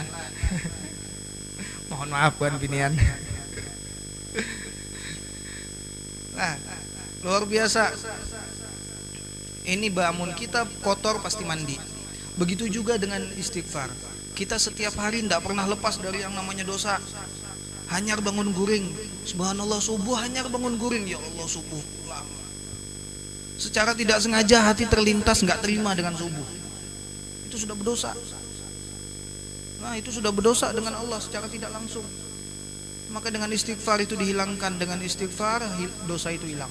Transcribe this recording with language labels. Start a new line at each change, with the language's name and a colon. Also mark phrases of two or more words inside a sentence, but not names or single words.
Banjar: Mohon maaf buhan binian.
Indonesian: Nah, luar biasa. Ini bangun kita kotor pasti mandi. Begitu juga dengan istighfar. Kita setiap hari tidak pernah lepas dari yang namanya dosa.
Banjar: Hanyar bangun guring, subhanallah subuh hanyar bangun guring,
Indonesian: ya Allah subuh. Secara tidak sengaja hati terlintas nggak terima dengan subuh. Itu sudah berdosa. Nah, itu sudah berdosa dengan Allah secara tidak langsung. Maka dengan istighfar itu dihilangkan. Dengan istighfar dosa itu hilang.